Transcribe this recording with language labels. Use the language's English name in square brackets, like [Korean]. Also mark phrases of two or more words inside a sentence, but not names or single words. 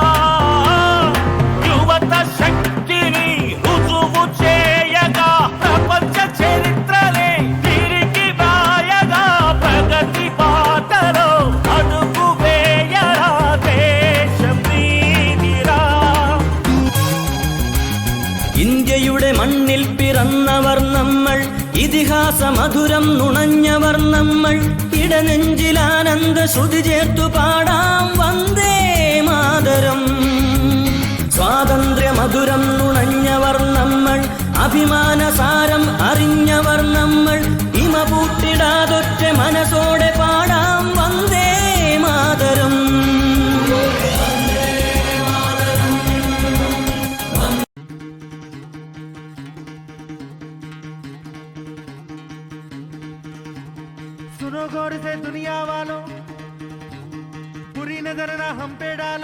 [Telugu] యువత శక్తిని రుజువు చేయగా ప్రపంచ చరిత్రలే తిరిగి రాయగా ప్రగతి బాటలో అడుగు వేయరా దేశం నీదిరా. [Malayalam] ഇന്ത്യയുടെ മണ്ണിൽ പിറന്നവർ നമ്മൾ, ഇതിഹാസ മധുരം നുണഞ്ഞവർ നമ്മൾ. ഇടനെഞ്ചിലാനന്ദ ശ്രുതി ചേർത്തു പാടാം വന്ദേ മാതരം. സ്വാതന്ത്ര്യ മധുരം നുണഞ്ഞവർ നമ്മൾ, അഭിമാനസാരം അറിഞ്ഞവർ നമ്മൾ. ഇമ പൂട്ടിടാതൊറ്റ മനസ്സോടെ പാടാം വന്ദേ മാതരം. [Hindi] सुनो गौर से दुनिया वालों, बुरी नजर ना हम पे डालो.